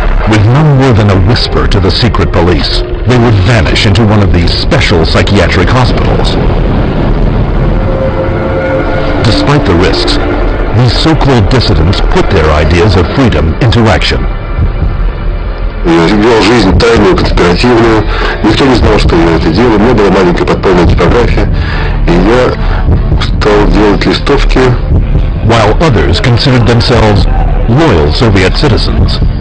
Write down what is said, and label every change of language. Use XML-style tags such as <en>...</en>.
<en>With no more than a whisper to the secret police, they would vanish into one of these special psychiatric hospitals. Despite the risks, these so-called dissidents put their ideas of freedom into action.</en> <ru>Я вел жизнь тайную, конспиративную. Никто не знал, что я это делаю. У меня была маленькая подпольная типография, и я стал делать листовки.</ru> <en>While others considered themselves loyal Soviet citizens.</en>